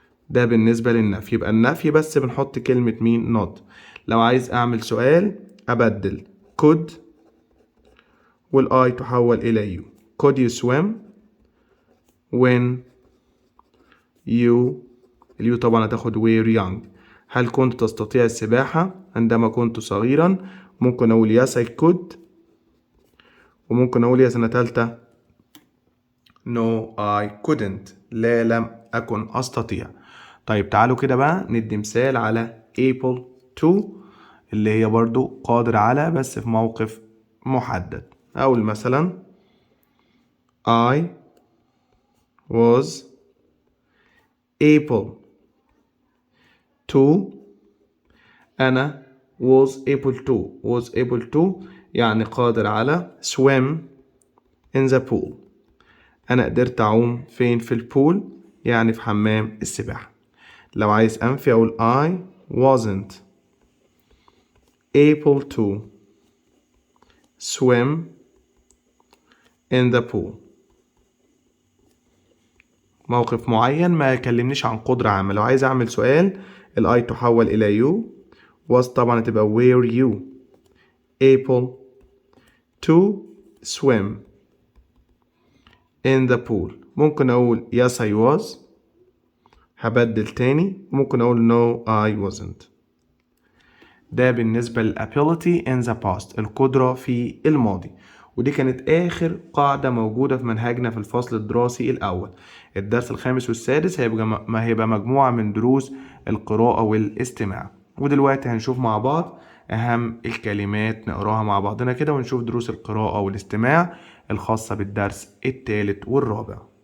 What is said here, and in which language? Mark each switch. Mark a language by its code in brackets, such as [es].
[ar] ده بالنسبة للنفي. يبقى النفي بس بنحط كلمة مين؟ not. لو عايز أعمل سؤال أبدل could والI تحول إلى you. [en] could you swim when [ar] اليو طبعا هتاخد [en] were young. [ar] هل كنت تستطيع السباحة عندما كنت صغيرا؟ ممكن أقول [en] yes I could، [ar] وممكن أقول يا سنة تالتة [en] no I couldn't، [ar] لا لم أكن أستطيع. طيب تعالوا كده بقى ندي مثال على able to اللي هي برضو قادر على بس في موقف محدد. أقول مثلا [en] I was able to، [ar] أنا [en] was able to [ar] يعني قادر على [en] swim in the pool، [ar] أنا قدرت أعوم فين؟ في البول، يعني في حمام السباحة. لو عايز أنفي أقول [en] I wasn't able to swim in the pool. [ar] موقف معين ما يكلمنيش عن قدرة عامة. لو عايز أعمل سؤال [en] I [ar] تحول إلى [en] you، was [ar] طبعا تبقى [en] were you able to swim in the pool. [ar] ممكن أقول [en] yes I was، [ar] هبدل تاني. ممكن أقول [en] no I wasn't. [ar] ده بالنسبة لل [en] ability in the past، [ar] القدرة في الماضي. ودي كانت آخر قاعدة موجودة في منهجنا في الفصل الدراسي الأول. الدرس الخامس والسادس هيبقى مجموعة من دروس القراءة والاستماع. ودلوقتي هنشوف مع بعض أهم الكلمات، نقراها مع بعضنا كده ونشوف دروس القراءة والاستماع الخاصة بالدرس الثالث والرابع.